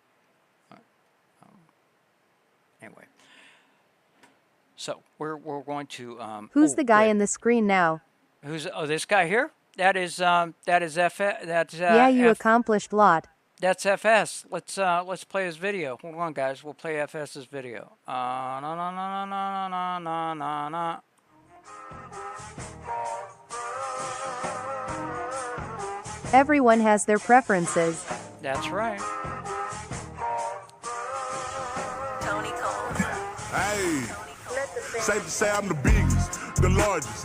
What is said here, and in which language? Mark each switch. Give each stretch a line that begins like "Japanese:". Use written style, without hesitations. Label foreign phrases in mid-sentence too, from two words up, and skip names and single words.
English: Anyway, so we're going to Who's oh, the guy good. in the screen now? Who's this guy here? That is F that's Yeah, you F accomplished lot. that's FS. Let's play his video. Hold on, guys. We'll play FS's video. Na na na na na na na na. Everyone has their preferences. That's right. Hey, safe to say I'm the biggest, the largest.